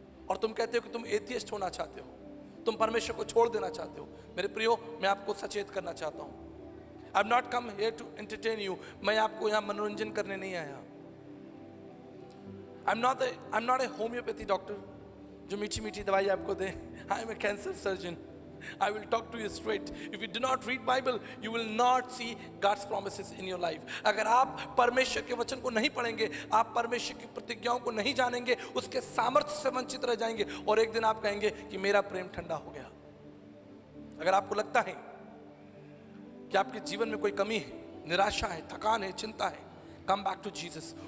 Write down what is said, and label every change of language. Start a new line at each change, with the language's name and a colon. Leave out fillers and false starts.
Hindi: और तुम कहते हो कि तुम एथियस्ट होना चाहते हो, तुम परमेश्वर को छोड़ देना चाहते हो। मेरे प्रियो, मैं आपको सचेत करना चाहता हूं,
English: I am not come here to entertain you.
Hindi: मैं आपको यहां मनोरंजन करने नहीं आया।
English: I am not a homeopathy doctor
Hindi: जो मीठी मीठी दवाई आपको दे।
English: I am a cancer surgeon. I will talk to you straight. If you do not read Bible, you will not see God's promises in your life.
Hindi: अगर आप परमेश्वर के वचन को नहीं पढ़ेंगे, आप परमेश्वर की प्रतिज्ञाओं को नहीं जानेंगे, उसके सामर्थ्य से वंचित रह जाएंगे और एक दिन आप कहेंगे कि मेरा प्रेम ठंडा हो गया। अगर आपको लगता है कि आपके जीवन में कोई कमी है, निराशा है, थकान है, चिंता है,
English: Come back to Jesus.